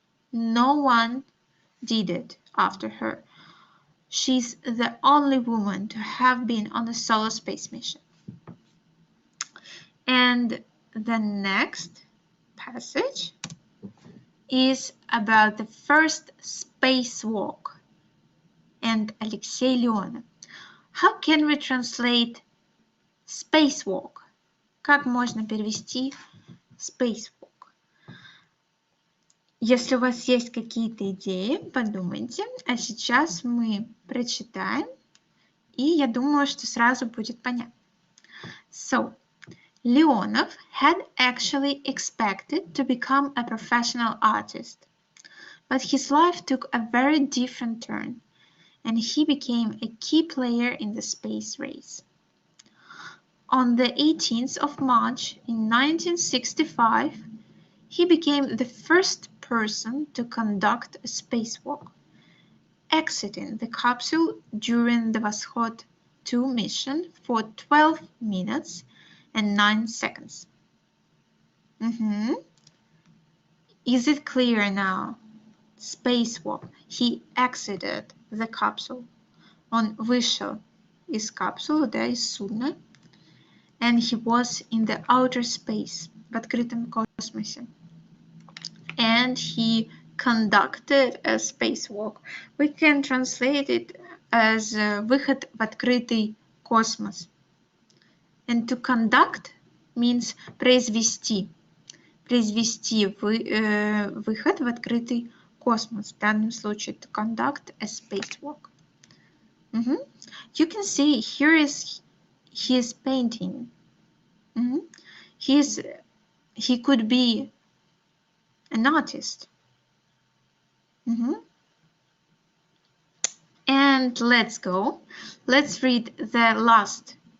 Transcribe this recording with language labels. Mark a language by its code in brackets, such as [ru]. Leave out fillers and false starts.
[en] No one did it after her. She's the only woman to have been on a solo space mission. And the next passage is about the first spacewalk and Alexei Leonov. How can we translate spacewalk? [ru] Как можно перевести spacewalk? Если у вас есть какие-то идеи, подумайте. А сейчас мы прочитаем, и я думаю, что сразу будет понятно. [en] So, Leonov had actually expected to become a professional artist, but his life took a very different turn, and he became a key player in the space race. On the 18th of March in 1965, he became the first person to conduct a spacewalk, exiting the capsule during the Voskhod 2 mission for 12 minutes and 9 seconds. Is it clear now? Spacewalk. He exited the capsule. [ru] Он вышел из капсулы, да, из судна. [en] And he was in the outer space, [ru] в открытом космосе. [en] And he conducted a spacewalk. We can translate it as [ru] выход в открытый космос. [en] And to conduct means произвести. [ru] Произвести выход в открытый космос. В данном случае [en] to conduct a spacewalk. You can see here is his painting. He could be an artist. And let's go. Let's read the last